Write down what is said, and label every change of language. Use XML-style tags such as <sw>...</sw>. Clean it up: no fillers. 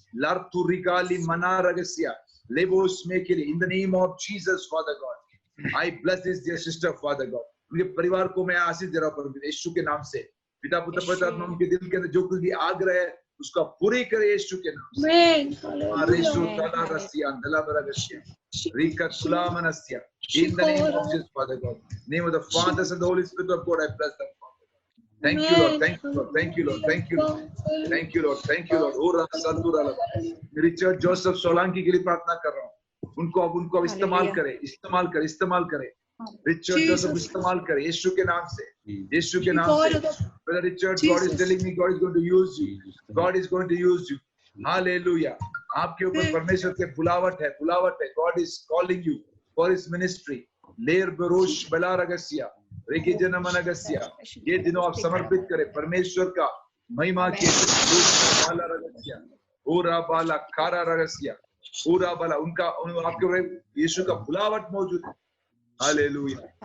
<hi>लार्तु रिगाली मना रगस्या लेबोस में के लिए</hi> <en>In the name of Jesus Father God I bless this dear sister Father God.</en> <hi>उनके परिवार को मैं आशीष दे रहा हूँ परमेश्वर यीशु के नाम से। पिता पुत्र पवित्र आत्मा उनके दिल के अंदर जो कुछ भी आग्रह है उसका पूरी करे यीशु के नाम से। आरेशु तला रसिया दला बरगस्या रिका तुला मनस्या।</hi> <en>In the name of Jesus, Father God, name of the Father and the Holy Spirit of God, I bless them. Thank you, Lord. Thank you, Lord. Thank you, Lord. Thank you, Lord. Thank you, Lord. Thank you, Lord. ओरा संतुरा लगा।</en> <hi>Richard Joseph Solanki के लिए प्रार्थना कर रहा हूँ। उनको इस्तेमाल करे। रिचर्ड जोसेफ इस्तेमाल करे यीशु के नाम से। यीशु के नाम से।</hi> <en>Brother Richard, God is telling me God is going to use you. God is going to use you. Hallelujah.</en> <hi>आपके ऊपर परमेश्वर के बुलावट है।</hi> <en>God is calling you for his ministry. लेर बरोश बला रगस्या रेकी जनमनगस्या।</en> <hi>ये दिनों आप समर्पित करें परमेश्वर का महिमा के बाला रगस्या ओरा बाला खारा रगस्या ओरा बाला उनका आपके ऊपर यीशु का बुलावट मौजूद है। हालेलुया।</hi>